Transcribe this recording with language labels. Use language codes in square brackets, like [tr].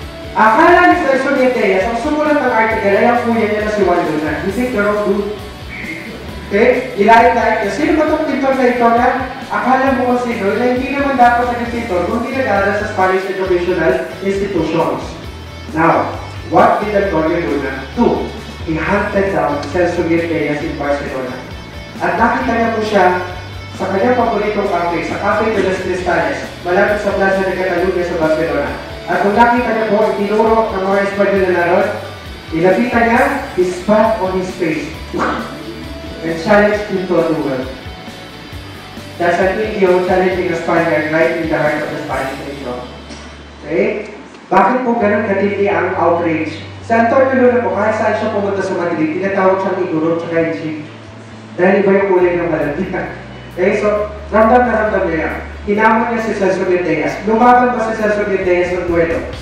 [tl] Akala ni Celso Mir Diaz, ang sumulat ng article ay ang kuya niya na si Juan Luna. [en] You think they're all good? [tl] Okay? Ilahit-lahit niya. Sino ba itong pintor na ito na akala mo kung sino na hindi naman dapat naging pintor kung hindi nag-aaral sa Spanish educational institutions. [en] Now, what did Antonio Luna do? He hunted down Celso Mir Diaz in Barcelona. [tl] At nakita niya po siya sa kanyang paboritong cafe, sa Cafe de las Cristales, malapit sa Plaza de Catalunya sa Barcelona. At kung nakita niya po, itinuro ng mga Espanyol na naroon, ilapitan niya, [en] he spat on his face and challenged him to a duel. That's an idiot challenging a Spaniard right in the heart of the Spanish nation. Okay? [tl] Bakit po ganun katindi ang outrage? Sa Antonio Luna po, kahit saan siya pumunta sa Madrid, tinatawag siyang iguro at chief. Dahil iba yung kulay ng balantikan. Okay, so, ramdam na ramdam niya yan. Hinamon niya si Celso Mir Diaz. Lumaban ba si Celso Mir Diaz ng duelo?